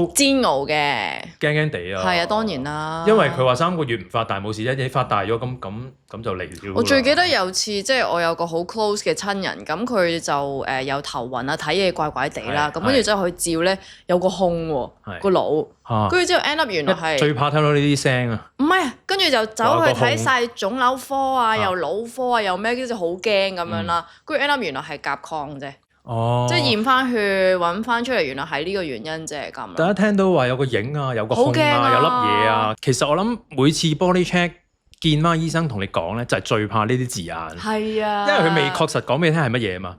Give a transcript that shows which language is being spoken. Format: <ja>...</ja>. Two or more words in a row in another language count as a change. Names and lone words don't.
<yue>煎熬嘅，驚驚地啊。係啊，當然啦。因為佢話3個月唔發大冇事啫，你發大咗咁咁就嚟了。我最記得有次即係我有個好 close 嘅親人，咁佢就有頭暈啊，睇嘢怪怪地啦，咁跟住之後佢照咧有個空喎個腦，跟住之後</yue> <en>end up</en> <yue>原來係最怕聽到呢啲聲啊！唔係，跟住就走去睇晒腫瘤科啊，又腦科啊，又咩，跟住好驚咁樣啦，跟住</yue> <en>end up</en> <yue>原來係甲亢啫。即係驗翻血揾翻出嚟，原來係呢個原因啫咁。大家聽到話有個影啊，有個空啊，有粒嘢啊，其實我諗每次</yue> <en>body check</en> <yue>見翻醫生同你講咧，就係最怕呢啲字眼。係啊，因為佢未確實講俾你聽係乜嘢嘛。</yue>